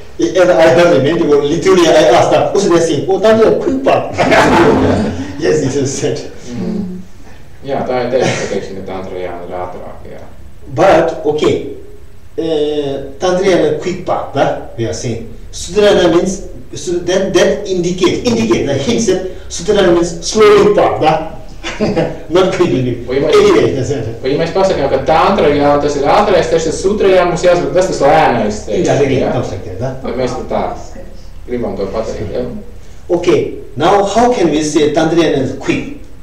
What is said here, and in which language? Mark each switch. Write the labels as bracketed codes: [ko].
[en] And I heard many people, literally I asked them, what's the thing? Oh, that's a quick part. Yes, it is said. [lv] Jā, tā ir teikt, ka teiksim, ka Tantrajāna ir ātrāk, jā. [en] But, okay, Tantrayana quick path, we are saying. Sutrayana means, so that indicate, the hint that Sutrayana means slowly path, not quickly. Anyway, that's it. [lv] Vai ja mēs pasakām, ka Tantrajāna tas ir ātrais ceļš, tad Sutrajāna mums jāsaka, tas tas lēnais ceļš. Vai mēs tā gribam to pateikt, jā? [en] Okay, now how can we say Tantrayana is quick?